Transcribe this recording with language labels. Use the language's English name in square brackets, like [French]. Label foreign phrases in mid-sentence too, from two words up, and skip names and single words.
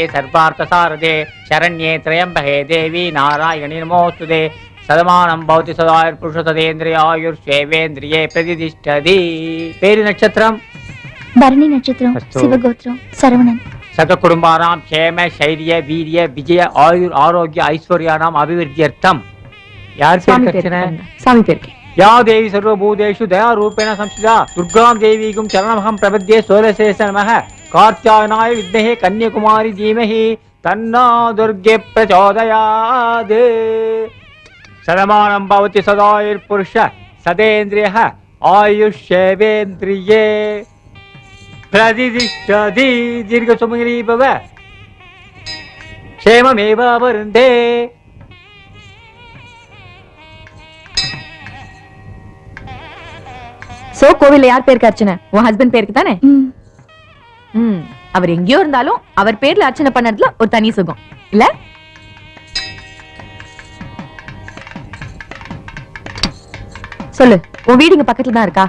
[Sanskrit] सर्वार्थ सारदे शरण्ये त्र्यंबके देवी नारायणी नमोस्तुते सदमानं भवति सदायुर्पुरुषतदेन्द्रिय आयुर्श्वेवेन्द्रिये प्रतिष्ठति. [Tamil] பேரு நட்சத்திரம் பரணி நட்சத்திரம், சிவகோத்திரம், சரவணன். [Sanskrit] सक कुटुंबानां क्षेम शैर्य वीर्य विजय आयुर आरोग्य ऐश्वर्यानां अभिवृद्ध्यर्थम. [Tamil] यार சுவாமி பேர் [Sanskrit] या देवी सर्वभूतेषु दया रूपेण संस्थिता दुर्गां देवीगुं चरणमहं प्रपद्ये सोलशेष नमः. कार्त्यायनाय विद्महे कन्याकुमारी धीमहि तन्नो दुर्गे प्रचोदयात्. सदमानं भवति सदायुर्पुरुष सदेन्द्रियः आयुष्येवेन्द्रिये प्रतिष्ठति. दीर्घसुमङ्गली भव क्षेममेव वरुन्धे. [Tamil] சோ கோவில்ல யார் பேருக்கு அர்ச்சனை? உன் ஹஸ்பண்ட் பேருக்கு தானே? அவர் எங்கேயோ இருந்தாலும் அவர் பேர்ல அர்ச்சனை பண்ணதுல ஒரு தனி சுகம் இல்ல? சொல்லு, உன் வீடு இங்க பக்கத்துல தான் இருக்கா?